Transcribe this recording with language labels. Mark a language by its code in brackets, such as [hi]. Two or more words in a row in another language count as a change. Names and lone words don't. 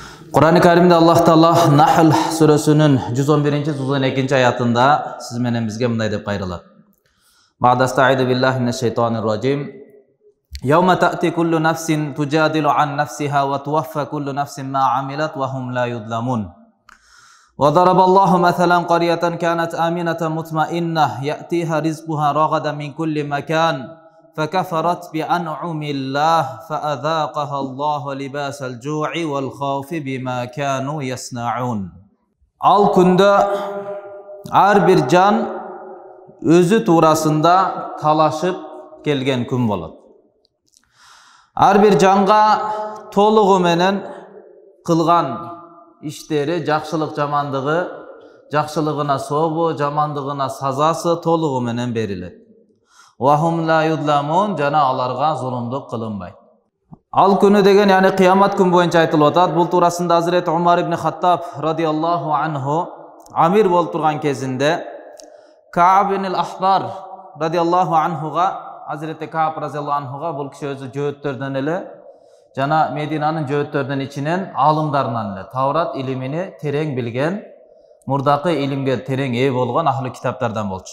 [ky] Куран Керимде Аллах Таала Нахл сурасынын 111-112 аятында сиз менен бизге мындай деп кайрылат. [ar] بعد أستعيذ بالله من الشيطان الرجيم. يوم تأتي كل نفس تجادل عن نفسها وتوفى كل نفس ما عملت وهم لا يظلمون. وضرب الله مثلا قرية كانت آمنة مطمئنة يأتيها رزقها رغدا من كل مكان. فكفرت بأنعم الله فأذاقها الله لباس الجوع والخوف بما كانوا يصنعون. [ky] Al күндө ар бир жан өзү туурасында талашып келген күн болот. Ар бир жанга толугу менен кылган иштери, жакшылык жамандыгы, жакшылыгына сообу, жамандыгына сазасы толугу менен берилет. [ar] وهم لا يظلمون, [ky] жана аларга зулумдук кылынбайт. Ал күнү деген, яни кыямат күн боюнча айтылып атат. Бул туурасында Hazreti Umar ibn Khattab [ar] رضي الله عنه [ky] амир болуп турган кезинде Кааб ибн ал-Ахбар радиаллаху анхуга, Hazreti Кааб радиаллаху анхуга бул киши өзү жөөттөрдөн эле, жана Мединанын жөөттөрдөн ичинен алымдарынан эле Таврат илимини терең билген, мурдакы илимге терең ээ болгон ахли китаптардан болчу.